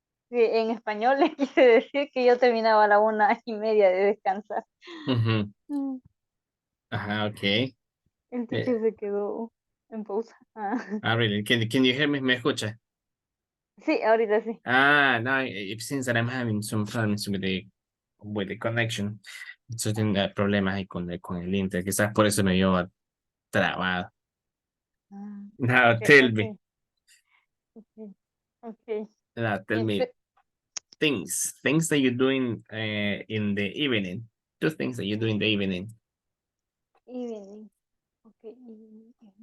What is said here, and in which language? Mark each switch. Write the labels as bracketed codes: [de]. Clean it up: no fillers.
[es] Sí, en español le quise decir que yo terminaba a la 1:30 de descansar. Mm, Ajá, ok. El teacher se quedó en pausa. [en] Really? Can you hear me? [es] ¿Me escucha? Sí, ahorita sí. [en] No, it seems that I'm having some problems with the connection. [es] So, tengo problemas ahí con el Inter. Quizás por eso me dio trabado. [en] Now, Okay, tell me. okay, okay, okay. Now, tell me things that you're doing in the evening. Two things that you do in the evening. Evening. Okay, evening.